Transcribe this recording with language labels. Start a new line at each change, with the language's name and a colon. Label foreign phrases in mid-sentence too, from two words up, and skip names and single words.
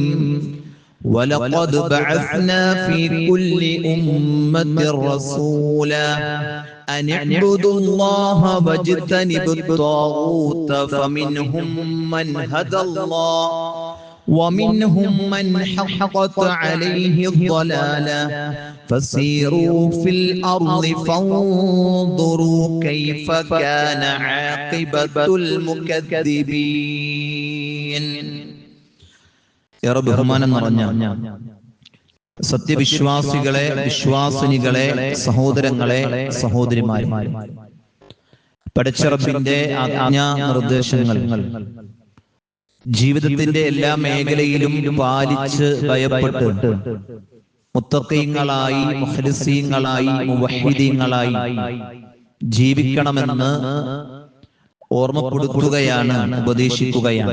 Arabic: ولقد بعثنا في كل أمة رسولا أن اعبدوا الله واجتنبوا الطاغوت فمنهم من هدى الله ومنهم من حقت عليه الضلالة فسيروا في الأرض فانظروا كيف كان عاقبة المكذبين. يا رب
Malayalam: ബഹുമാനം നിറഞ്ഞ സത്യവിശ്വാസികളെ, വിശ്വാസിനികളെ, സഹോദരങ്ങളെ, സഹോദരിമാരെ, പടച്ച റബ്ബിന്റെ ആജ്ഞാ നിർദ്ദേശങ്ങൾ ജീവിതത്തിന്റെ എല്ലാ മേഖലയിലും പാലിച്ച് ഭയപ്പെട്ട് മുത്തഖീങ്ങളായി, മുഖ്ലിസീങ്ങളായി, മുവഹ്ഹിദീങ്ങളായി ജീവിക്കണമെന്ന് ഓർമ്മപ്പെടുത്തുകയാണ്, ഉപദേശിക്കുകയാണ്.